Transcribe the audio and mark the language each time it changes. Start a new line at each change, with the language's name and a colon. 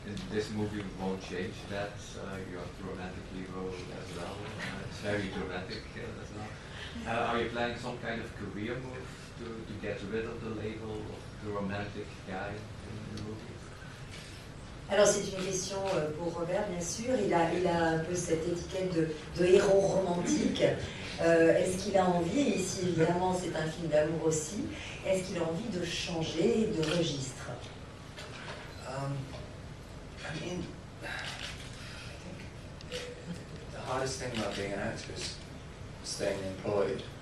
English: This movie won't change that. You're the romantic hero as well. It's very dramatic as well. Are you planning some kind of career move to get rid of the label of the romantic guy in the movie?
French: Alors c'est une question pour Robert, bien sûr. Il a un peu cette étiquette de héros romantique. Est-ce qu'il a envie, et ici évidemment c'est un film d'amour aussi, est-ce qu'il a envie de changer de registre?
English: I mean, I think the hardest thing about being an actor is staying employed.